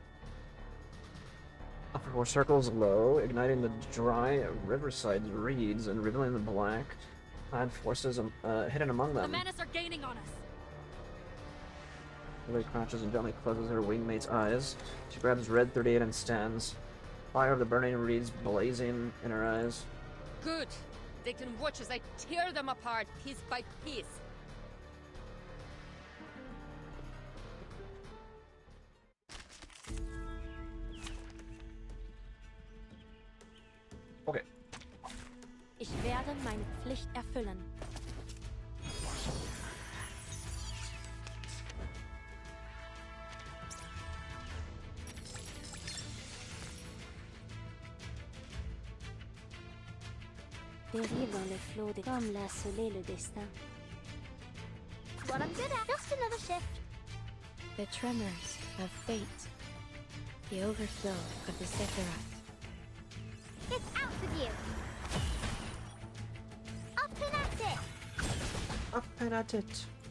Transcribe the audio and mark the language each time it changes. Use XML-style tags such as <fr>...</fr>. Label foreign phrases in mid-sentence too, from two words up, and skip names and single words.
<en>Alpha 4 circles low, igniting the dry riverside reeds and revealing the black clad forces hidden among them. The menace are gaining on us. Julia crouches and gently closes her wingmate's eyes. She grabs Red 38 and stands. Fire of the burning reeds blazing in her eyes. Good. They can watch as I tear them apart piece by piece. Okay.</en> <de>Ich werde meine Pflicht erfüllen.</de> <fr>Périr dans le flot des comme l'a scellé le destin.</fr> <en>What I'm good at. Just another shift. The tremors of fate. The overflow of the Sephiroth. It's out of you. Up and at it. Up and at it.</en>